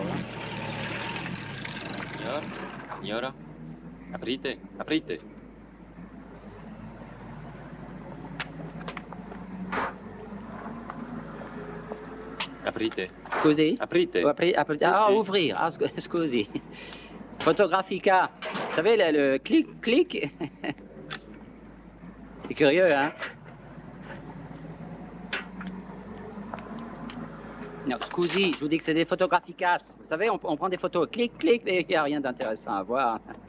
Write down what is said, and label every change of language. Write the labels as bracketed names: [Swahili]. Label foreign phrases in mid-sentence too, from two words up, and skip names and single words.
[Italian] Signora, signora, aprite, aprite. Aprite, Scusi? aprite. Ah, Sì, sì. [French] ouvrir. Ah, scusi. Photographica. Vous savez, le clic. C'est curieux, hein? Non, scusi, je vous dis que c'est des photographikas. Vous savez, on prend des photos, clic, et il n'y a rien d'intéressant à voir.